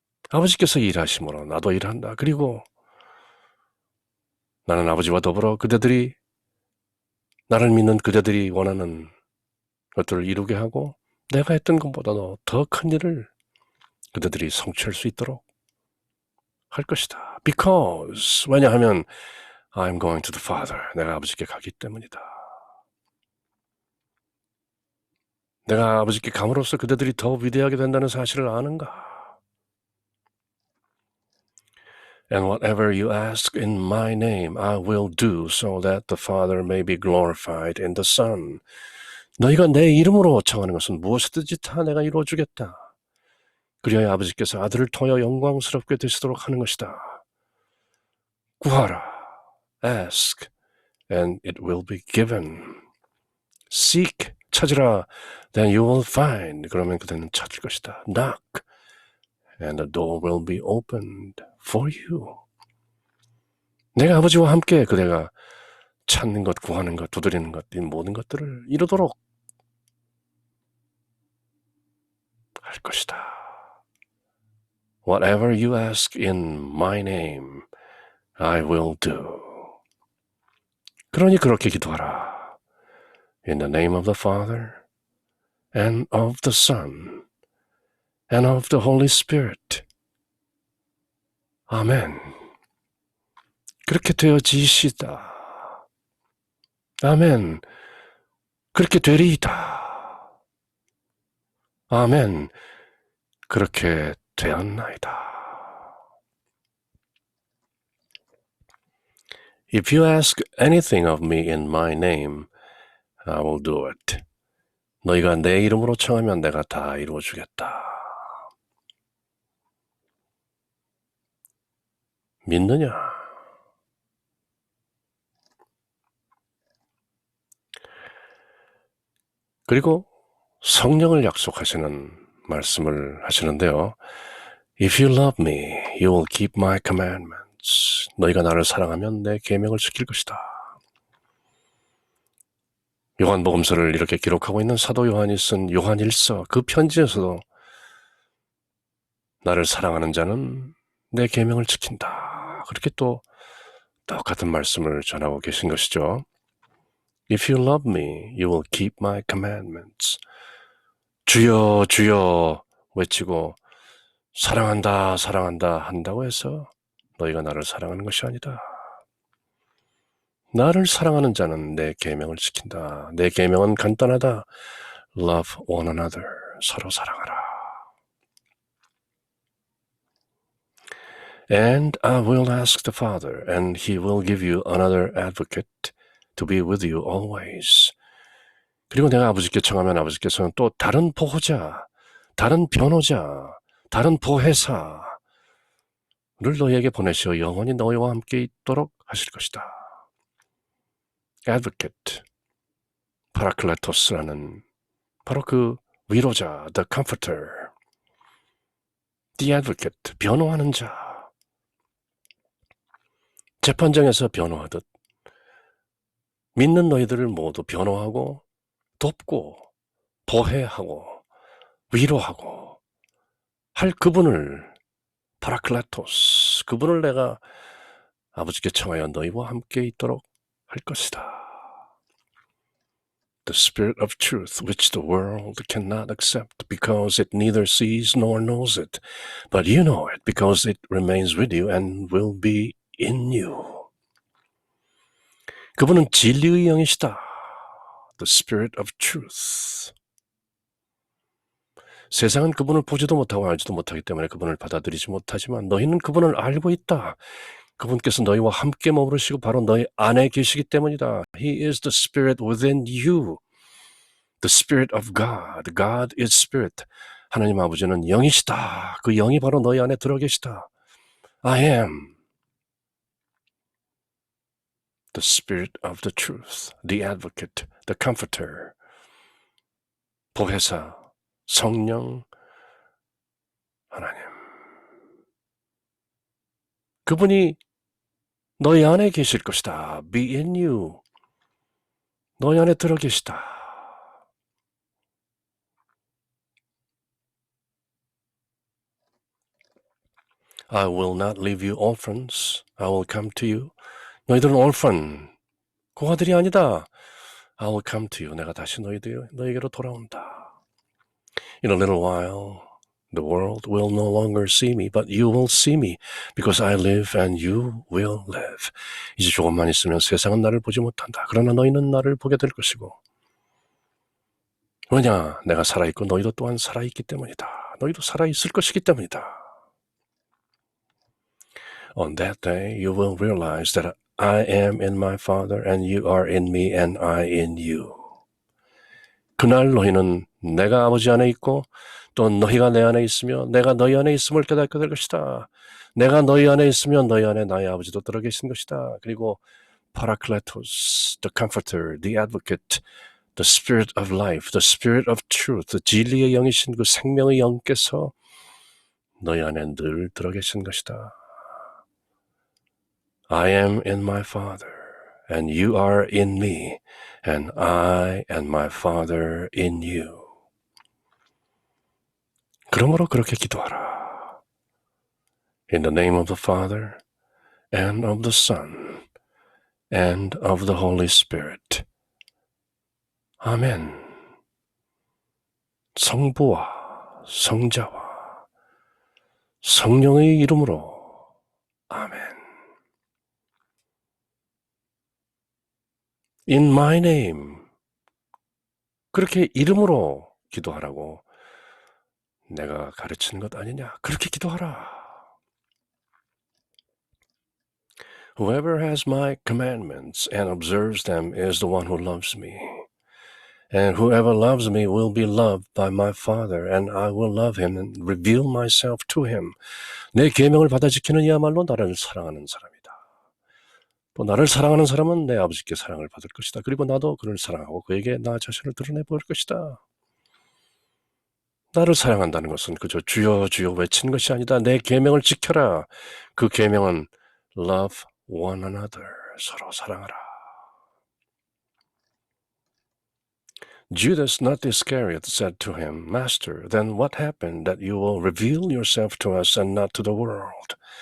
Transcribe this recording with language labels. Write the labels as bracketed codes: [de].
[ko] 아버지께서 일하심으로 나도 일한다. 그리고 나는 아버지와 더불어 그대들이 나를 믿는 그대들이 원하는 것들을 이루게 하고 내가 했던 것보다도 더 큰 일을 그대들이 성취할 수 있도록 할 것이다. [en] Because [ko] 왜냐하면 [en] I'm going to the Father. [ko] 내가 아버지께 가기 때문이다. 내가 아버지께 감으로써 그대들이 더 위대하게 된다는 사실을 아는가? [en] And whatever you ask in my name, I will do so that the Father may be glorified in the Son. [ko] 너희가 내 이름으로 청하는 것은 무엇이든지 다 내가 이루어주겠다. 그리하여 아버지께서 아들을 통하여 영광스럽게 되시도록 하는 것이다. 구하라. [en] Ask, and it will be given. Seek, [ko] 찾으라. [en] Then you will find. [ko] 그러면 그대는 찾을 것이다. [en] Knock, and the door will be opened for you. [ko] 내가 아버지와 함께 그대가 찾는 것, 구하는 것, 두드리는 것, 이 모든 것들을 이루도록 할 것이다. [en] Whatever you ask in my name, I will do. [ko] 그러니 그렇게 기도하라. [en] In the name of the Father, and of the Son, and of the Holy Spirit. [ko] 아멘. 그렇게 되어지시다. 아멘. 그렇게 되리이다. 아멘. 그렇게 되었나이다. [en] If you ask anything of me in my name, I will do it. [ko] 너희가 내 이름으로 청하면 내가 다 이루어주겠다. 믿느냐? 그리고 성령을 약속하시는 말씀을 하시는데요. [en] If you love me, you will keep my commandments. [ko] 너희가 나를 사랑하면 내 계명을 지킬 것이다. 요한복음서를 이렇게 기록하고 있는 사도 요한이 쓴 요한일서 그 편지에서도 나를 사랑하는 자는 내 계명을 지킨다. 그렇게 또 똑같은 말씀을 전하고 계신 것이죠. [en] If you love me, you will keep my commandments. [ko] 주여 주여 외치고 사랑한다 사랑한다 한다고 해서 너희가 나를 사랑하는 것이 아니다. 나를 사랑하는 자는 내 계명을 지킨다. 내 계명은 간단하다. [en] Love one another. [ko] 서로 사랑하라. [en] And I will ask the Father, and he will give you another advocate to be with you always. [ko] 그리고 내가 아버지께 청하면 아버지께서는 또 다른 보호자, 다른 변호자, 다른 보혜사를 너희에게 보내시어 영원히 너희와 함께 있도록 하실 것이다. advocate, 파라클레토스라는 바로 그 위로자, [en] the comforter, the advocate, [ko] 변호하는 자. 재판장에서 변호하듯 믿는 너희들을 모두 변호하고 돕고 보혜하고 위로하고 할 그분을 파라클레토스, 그분을 내가 아버지께 청하여 너희와 함께 있도록 할 것이다. [en] The Spirit of truth, which the world cannot accept because it neither sees nor knows it. But you know it because it remains with you and will be in you. [ko] 그분은 진리의 영이시다. [en] The Spirit of truth. [ko] 세상은 그분을 보지도 못하고 알지도 못하기 때문에 그분을 받아들이지 못하지만 너희는 그분을 알고 있다. 그분께서 너희와 함께 머무르시고 바로 너희 안에 계시기 때문이다. [en] He is the Spirit within you. The Spirit of God. God is Spirit. [ko] 하나님 아버지는 영이시다. 그 영이 바로 너희 안에 들어 계시다. [en] I am the Spirit of the truth, the advocate, the comforter. [ko] 보혜사, 성령, 하나님. 그분이 너희 안에 계실 것이다. [en] Be in you. [ko] 너희 안에 들어 계시다. [en] I will not leave you orphans. I will come to you. [ko] 너희들은 orphan, 고아들이 아니다. [en] I will come to you. [ko] 내가 다시 너희에게로 돌아온다. [en] In a little while, the world will no longer see me, but you will see me, because I live and you will live. [ko] 이제 조금만 있으면 세상은 나를 보지 못한다. 그러나 너희는 나를 보게 될 것이고. 왜냐? 내가 살아있고 너희도 또한 살아있기 때문이다. 너희도 살아있을 것이기 때문이다. [en] On that day, you will realize that I am in my Father, and you are in me, and I in you. [ko] 그날 너희는 내가 아버지 안에 있고 또 너희가 내 안에 있으며 내가 너희 안에 있음을 깨닫게 될 것이다. 내가 너희 안에 있으면 너희 안에 나의 아버지도 들어 계신 것이다. 그리고 [en] Paracletos, the Comforter, the Advocate, the Spirit of Life, the Spirit of Truth, [ko] 진리의 영이신 그 생명의 영께서 너희 안에 늘 들어 계신 것이다. [en] I am in my Father, and you are in me, and I and my Father in you. [ko] 그러므로 그렇게 기도하라. [en] In the name of the Father, and of the Son, and of the Holy Spirit. [ko] 아멘. 성부와 성자와 성령의 이름으로. 아멘. [en] In my name. [ko] 그렇게 이름으로 기도하라고 내가 가르치는 것 아니냐? 그렇게 기도하라. [en] Whoever has my commandments and observes them is the one who loves me. And whoever loves me will be loved by my Father, and I will love him and reveal myself to him. [ko] 내 계명을 받아 지키는 이야말로 나를 사랑하는 사람이다. 또 나를 사랑하는 사람은 내 아버지께 사랑을 받을 것이다. 그리고 나도 그를 사랑하고 그에게 나 자신을 드러내 보일 것이다. 나를 사랑한다는 것은 그저 주여 주여 외치는 것이 아니다. 내 계명을 지켜라. 그 계명은 [en] love one another. [ko] 서로 사랑하라. [en] Judas, not Iscariot, said to him, Master, then what happened that you will reveal yourself to us and not to the world?